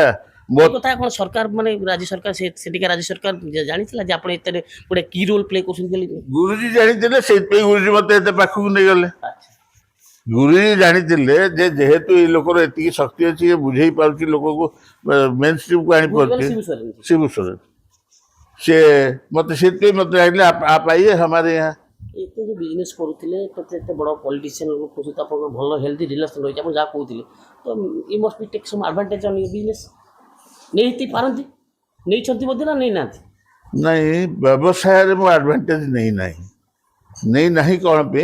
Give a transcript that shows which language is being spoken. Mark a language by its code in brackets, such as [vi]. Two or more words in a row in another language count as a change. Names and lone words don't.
[or] ମୋ କଥା କ'ଣ ସରକାର, ମାନେ ରାଜ୍ୟ ସରକାର, ସେଠିକା ରାଜ୍ୟ ସରକାର ଜାଣିଥିଲା ଯେ ଆପଣ ଏତେ ଗୋଟେ କି [en] role play [or] କରୁଛନ୍ତି? ଗୁରୁଜୀ ଜାଣିଥିଲେ, ସେଇଥିପାଇଁ ଗୁରୁଜୀ ମତେ ଏତେ ପାଖକୁ ନେଇଗଲେ। ଗୁରୁଜୀ ଜାଣିଥିଲେ ଯେ ଯେହେତୁ ଏଇ ଲୋକର ଏତିକି ଶକ୍ତି ଅଛି, ଏ ବୁଝେଇ ପାରୁଛି ଲୋକକୁ, ମେନ୍ ଷ୍ଟ୍ରିମ୍କୁ ଆଣିପାରୁଛି, ଶିବୁ ସୋରେନ। ସେ ମତେ ସେଥିପାଇଁ ମତେ ଜାଣିଲେ, [hi] आप आइए हमारे यहाँ। [or] ଏତେ ଯେଉଁ ବିଜନେସ୍ କରୁଥିଲେ, ଏତେ ବଡ଼ ପଲିଟିସିଆନ୍ ଲୋକ ସହିତ ଆପଣଙ୍କର ଭଲ [en] healthy relation [or] ରହିଛି, ଆପଣ ଯାହା କହୁଥିଲେ, ତ [en] you must be take some advantage on business. [or] ନେଇ ପାରନ୍ତି, ନେଇଛନ୍ତି ମଧ୍ୟ ନା ନେଇନାହାନ୍ତି? ନାଇଁ, ବ୍ୟବସାୟରେ ମୁଁ ଆଡଭାଣ୍ଟେଜ୍ ନେଇନାହିଁ। କ'ଣ ପାଇଁ?